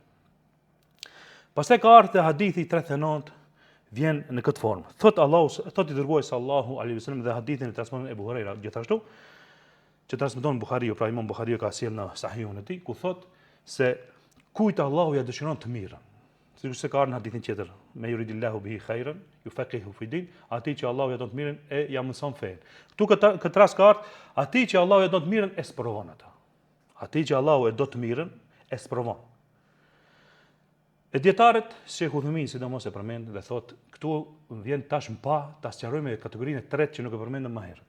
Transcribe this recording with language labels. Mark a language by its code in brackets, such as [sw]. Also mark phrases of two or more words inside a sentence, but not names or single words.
[sq] Pastaj ka ardhur hadithi 39 vjen në këtë formë. Thot i dërguari [ar] صلى الله عليه وسلم [sq] dhe hadithin e transmeton Ebu Hurajra gjithashtu, që transmeton Buhariu, pra Imam Buhariu ka sjellë në Sahihun e tij, ku thot se kujt Allahu ja dëshiron të mirën. Sikur se ka ardhur në hadithin tjetër, [ar] من يرد الله به خيرا يفقهه في الدين, [sq] atij që Allahu ja don të mirën e ja mëson fen. Ktu këtë rast ka ardhur, atij që Allahu ja don të mirën e sprovon ata. Atij që Allahu e do të mirën e sprovon. E dietarët Sheikh Uthaymini sidomos e përmend dhe thot, këtu vjen tash më pa ta sqarojmë kategorinë e tretë që nuk e përmendëm më herët.